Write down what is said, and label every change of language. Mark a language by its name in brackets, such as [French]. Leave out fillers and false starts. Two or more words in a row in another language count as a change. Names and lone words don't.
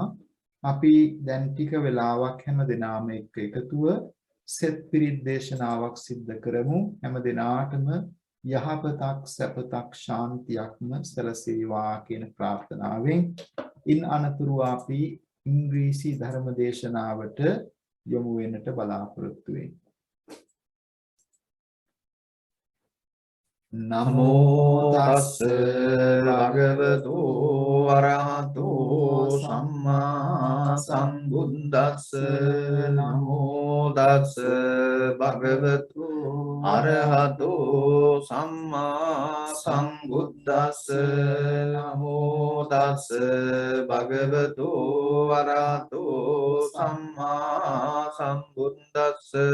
[Sinhala] අපි දැන් ටික වෙලාවක් හැම දිනාම එකතුව සෙත් පිරිත් දේශනාවක් සිද්ධ කරමු. හැම දිනාටම යහපතක් සැපතක් ශාන්තියක්ම සැලසේවා කියන ප්‍රාර්ථනාවෙන් ඉන් අනතුරු අපි ඉංග්‍රීසි ධර්ම දේශනාවට යොමු වෙන්නට බලාපොරොත්තු වෙමු. [Pali] නමෝ තස්ස භගවතු වරහතෝ සම්මා සම්බුද්දස්ස නමෝ තස්ස භගවතු අරහතෝ සම්මා සම්බුද්දස්ස නමෝ තස්ස භගවතු වරහතෝ සම්මා සම්බුද්දස්ස